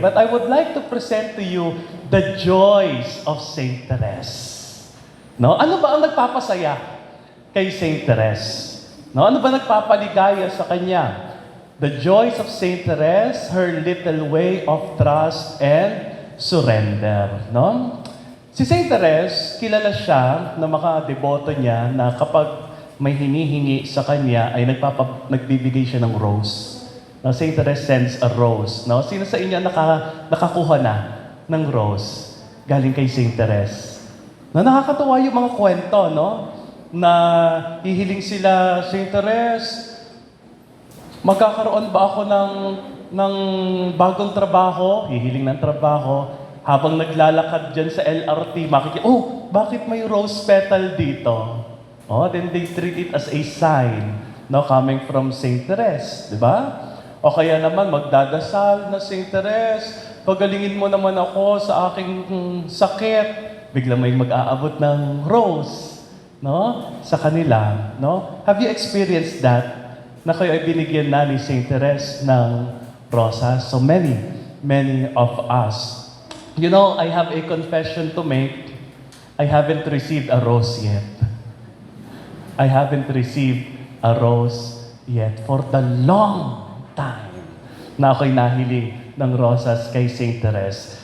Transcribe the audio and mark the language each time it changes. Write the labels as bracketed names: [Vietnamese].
[English] But I would like to present to you the joys of Saint Therese. [Filipino] No? Ano ba ang nagpapasaya kay Saint Therese? No? Ano ba nagpapaligaya sa kanya? [English] The joys of Saint Therese, her little way of trust and surrender. [Filipino] No? Si Saint Therese, kilala siya na makadeboto niya na kapag may hinihingi sa kanya ay nagbibigay siya ng rose. [English] Now, Saint Therese sends a rose. [Filipino] No? Sino sa inyo nakakuha na ng rose galing kay Saint Therese? No, nakakatuwa yung mga kwento, no? Na hihiling sila, Saint Therese, magkakaroon ba ako ng bagong trabaho? Hihiling ng trabaho. Habang naglalakad dyan sa LRT, bakit may rose petal dito? [English] Oh, then they treat it as a sign, no, coming from Saint Therese, [Filipino] di ba? O kaya naman, magdadasal na Saint Therese, pagalingin mo naman ako sa aking sakit. Bigla may mag-aabot ng rose, no? Sa kanila, no? [English] Have you experienced that? [Filipino] Na kayo ay binigyan na ni Saint Therese ng rosas? [English] So many of us. You know, I have a confession to make. I haven't received a rose yet. I haven't received a rose yet for the long time [Filipino] na ako'y nahiling ng rosas kay [English] Saint Therese.